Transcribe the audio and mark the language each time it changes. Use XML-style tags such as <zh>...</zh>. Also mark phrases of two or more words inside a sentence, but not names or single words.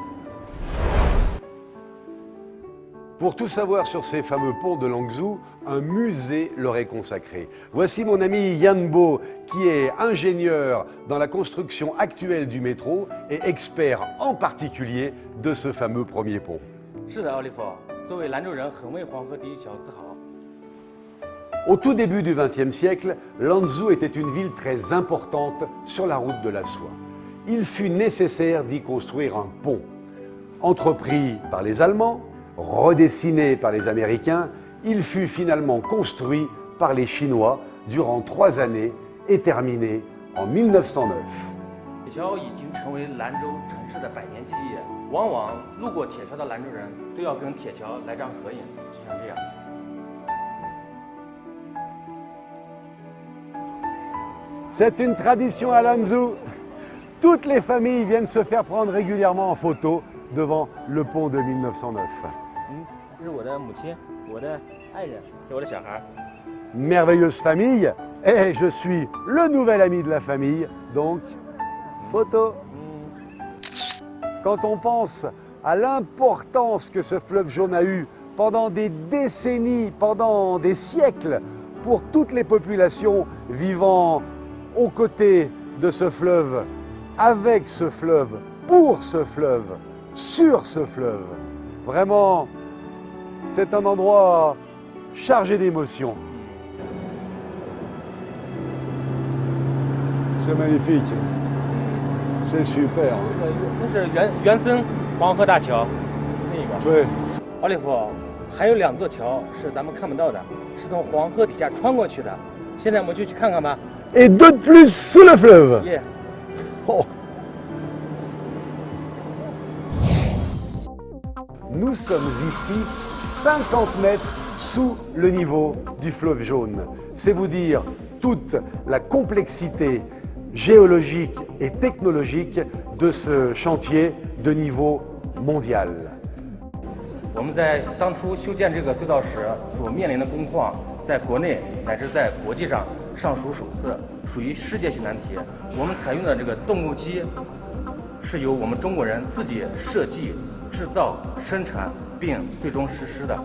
<fr>Pour tout savoir sur ces fameux ponts de Lanzhou, un musée leur est consacré. Voici mon ami Yan Bo, qui est ingénieur dans la construction actuelle du métro et expert en particulier de ce fameux premier pont.</fr> <zh>是的，奥利弗，作为兰州人，很为黄河第一桥自豪。</zh> <fr>Au tout début du XXe siècle, Lanzhou était une ville très importante sur la route de la soie. Il fut nécessaire d'y construire un pont. Entrepris par les Allemands, redessiné par les Américains, il fut finalement construit par les Chinois durant 3 années et terminé en 1909.</fr> <zh>铁桥已经成为兰州城市的百年记忆，往往路过铁桥的兰州人都要跟铁桥来张合影，就像这样。</zh> <fr>C'est une tradition à Lanzhou. Toutes les familles viennent se faire prendre régulièrement en photo devant le pont de 1909.</fr> <zh>这是我的母亲，我的爱人，这是我的小孩。</zh> <fr>Merveilleuse famille, et je suis le nouvel ami de la famille, donc photo. Quand on pense à l'importance que ce fleuve jaune a eue pendant des décennies, pendant des siècles, pour toutes les populations vivant aux côtés de ce fleuve, avec ce fleuve, pour ce fleuve, sur ce fleuve. Vraiment, c'est un endroit chargé d'émotions. C'est magnifique, c'est super.</fr> <zh>那是原森黄河大桥，那个。对，奥利弗，还有2座桥是咱们看不到的，是从黄河底下穿过去的。现在我们就去看看吧。</zh> <fr>Et deux de plus sous le fleuve. Yeah. Oh. Nous sommes ici 50 mètres sous le niveau du fleuve jaune. C'est vous dire toute la complexité géologique et technologique de ce chantier de niveau mondial.</fr> <zh>我们在当初修建这个隧道时所面临的工况，在国内乃至在国际上尚属首次，属于世界性难题。我们采用的这个动物机是由我们中国人自己设计、制造、生产并最终实施的。</zh>